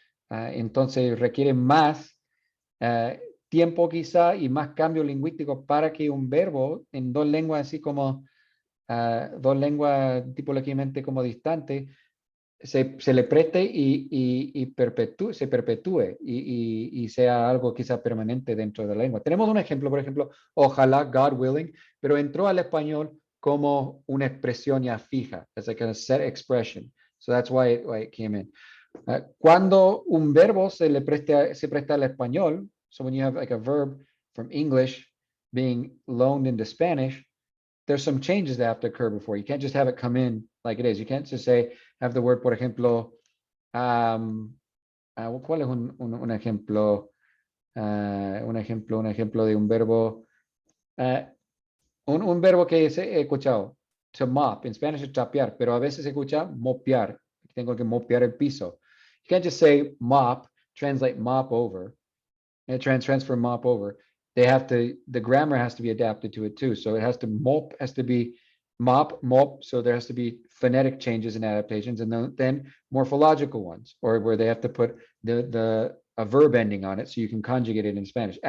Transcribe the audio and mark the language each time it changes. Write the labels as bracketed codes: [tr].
[es] Entonces requieren más tiempo quizá y más cambios lingüísticos para que un verbo en 2 lenguas así como 2 lenguas tipológicamente como distantes se le preste y se perpetúe y sea algo quizá permanente dentro de la lengua. Tenemos un ejemplo, por ejemplo, ojalá, [en] God willing, [es] pero entró al español como una expresión ya fija, [en] as a kind of set expression. So that's why it came in. [es] Cuando un verbo se presta al español, [en] so when you have like a verb from English being loaned into Spanish, there's some changes that have to occur before. You can't just have it come in like it is. You can't just say, have the word, [es] por ejemplo, ¿cuál es un ejemplo? Un ejemplo de un verbo, un verbo que he escuchado, [en] to mop, [es] en Spanish es chapear, pero a veces se escucha mopear, tengo que mopear el piso. [en] You can't just say mop, translate mop over, and transfer mop over. The grammar has to be adapted to it too. So it has to be mop, so there has to be phonetic changes and adaptations, and then morphological ones, or where they have to put a verb ending on it so you can conjugate it in Spanish.